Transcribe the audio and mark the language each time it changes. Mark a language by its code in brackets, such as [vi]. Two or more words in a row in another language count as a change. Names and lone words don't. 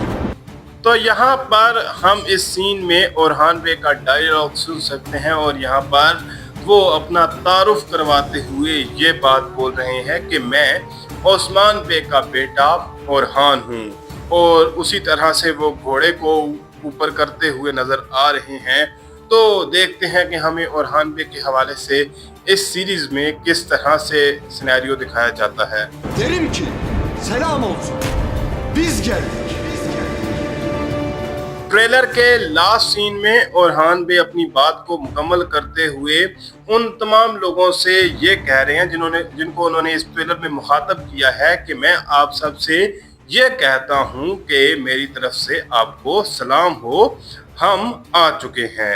[hi] तो यहाँ पर हम इस सीन में ओरहान बे का डायलॉग सुन सकते हैं और यहाँ पर वो अपना तारुफ करवाते हुए ये बात बोल रहे हैं कि मैं ओस्मान बे का बेटा ओरहान हूँ। और उसी तरह से वो घोड़े को ऊपर करते हुए नजर आ रहे हैं। तो देखते हैं कि हमें ओरहान बे के हवाले से इस सीरीज में किस तरह से सिनेरियो दिखाया जाता है। [tr] Derim ki selam olsun. Biz geldik. [hi] ट्रेलर के लास्ट सीन में ओरहान बे अपनी बात को मुकम्मल करते हुए उन तमाम लोगों से ये कह रहे हैं जिनको उन्होंने इस ट्रेलर में मुखातब किया है कि मैं आप सब से ये कहता हूँ कि मेरी तरफ से आपको सलाम हो, हम आ चुके हैं।